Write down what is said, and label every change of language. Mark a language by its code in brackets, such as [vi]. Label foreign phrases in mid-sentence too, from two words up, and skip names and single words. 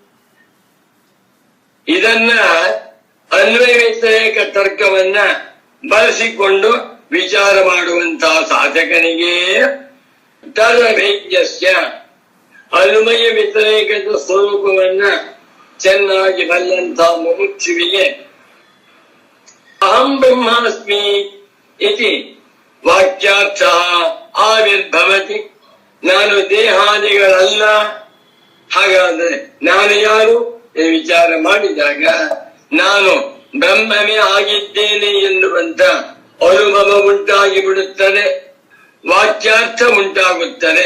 [kn] ಇದನ್ನ ಅನ್ವಯ ವ್ಯತಿರೇಕ ತರ್ಕವನ್ನ ಬಳಸಿಕೊಂಡು ವಿಚಾರ ಮಾಡುವಂತಹ ಸಾಧಕನಿಗೆ ತದವಿದ್ಯಸ್ಯ ಅನ್ವಯ ವ್ಯತಿರೇಕದ ಸ್ವರೂಪವನ್ನ ಚೆನ್ನಾಗಿ ಬಲ್ಲಂತಹ ಮುಮುಕ್ಷುವಿಗೆ [sa] ಅಹಂ ಬ್ರಹ್ಮಾಸ್ಮಿ ಇತಿ ವಾಕ್ಯಾರ್ಥ ಆವಿರ್ಭವತಿ. [kn] ನಾನು ದೇಹಾದಿಗಳಲ್ಲ, ಹಾಗಾದ್ರೆ ನಾನು ಯಾರು ವಿಚಾರ ಮಾಡಿದಾಗ ನಾನು ಬ್ರಹ್ಮವೇ ಆಗಿದ್ದೇನೆ ಎನ್ನುವಂತ ಅನುಭವ ಉಂಟಾಗಿ ಬಿಡುತ್ತದೆ, ವಾಕ್ಯಾರ್ಥ ಉಂಟಾಗುತ್ತದೆ.